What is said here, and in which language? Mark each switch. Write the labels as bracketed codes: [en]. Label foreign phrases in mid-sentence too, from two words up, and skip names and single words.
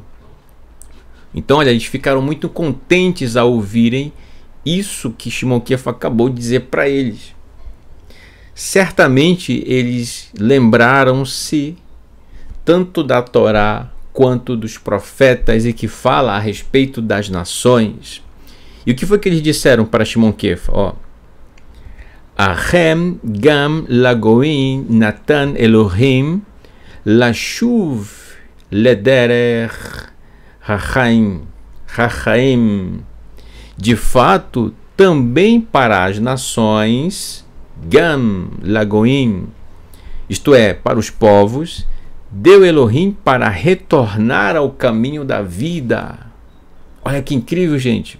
[pt] Então, olha, eles ficaram muito contentes ao ouvirem isso que Shimon Kefa acabou de dizer para eles. Certamente eles lembraram-se tanto da Torá quanto dos profetas e que fala a respeito das nações. E o que foi que eles disseram para Shimon Kefa? Ó, [he] אכן גם לגויים נתן אלוהים לשוב לדרך החיים. [pt] De fato, também para as nações, [he] גם לגויים, [pt] isto é, para os povos, deu Elohim para retornar ao caminho da vida. Olha que incrível, gente.